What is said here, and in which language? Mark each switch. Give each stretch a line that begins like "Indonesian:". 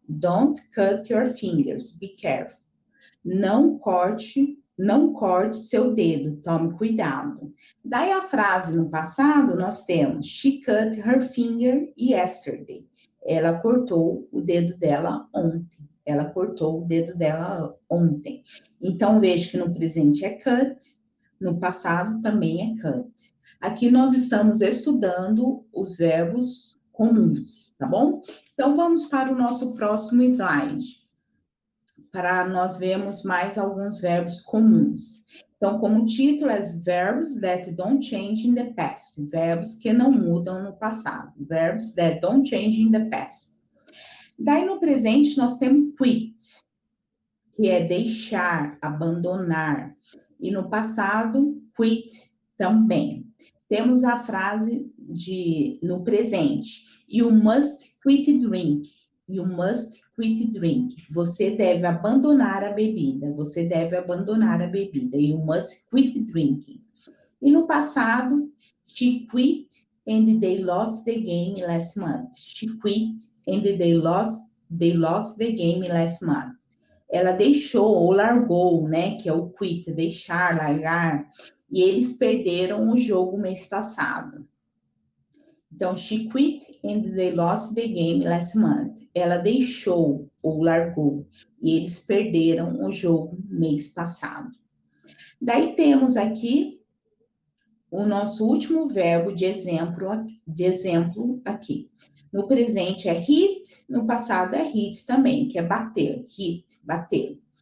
English: Don't cut your fingers, be careful.
Portuguese: Não corte seu dedo, tome cuidado. Daí a frase no passado, nós temos:
English: She cut her finger yesterday.
Portuguese: Ela cortou o dedo dela ontem. Ela cortou o dedo dela ontem. Então, veja que no presente é cut, no passado também é cut. Aqui nós estamos estudando os verbos comuns, tá bom? Então, vamos para o nosso próximo slide, para nós vermos mais alguns verbos comuns. Então, como título é
English: Verbs that don't change in the past.
Portuguese: Verbos que não mudam no passado.
English: Verbs that don't change in the past.
Portuguese: Daí, no presente, nós temos quit, que é deixar, abandonar. E no passado, quit também. Temos a frase no presente:
English: You must quit drink. You must quit drink.
Portuguese: Você deve abandonar a bebida. Você deve abandonar a bebida.
English: You must quit drinking.
Portuguese: E no passado,
English: she quit and they lost the game last month. She quit and they lost the game last month.
Portuguese: Ela deixou ou largou, né? Que é o quit, deixar, largar. E eles perderam o jogo mês passado.
English: Então, she quit and they lost the game last month.
Portuguese: Ela deixou ou largou e eles perderam o jogo mês passado. Daí temos aqui o nosso último verbo de exemplo aqui. No presente é hit, no passado é hit também, que é bater, hit, bater.